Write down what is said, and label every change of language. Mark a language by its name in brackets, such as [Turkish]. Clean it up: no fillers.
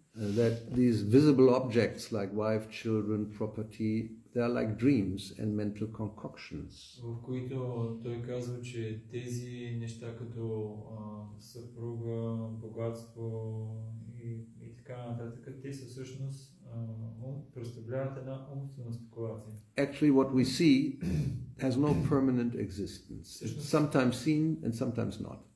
[English] That these visible objects like wife, children, property, they are like dreams and mental concoctions. [Bulgarian] В които той казва, че тези неща като съпруга, богатство и така нататък, те са всъщност представляват една умствена спекулация. [English] Actually, what we see has no permanent existence. It's sometimes seen and sometimes not.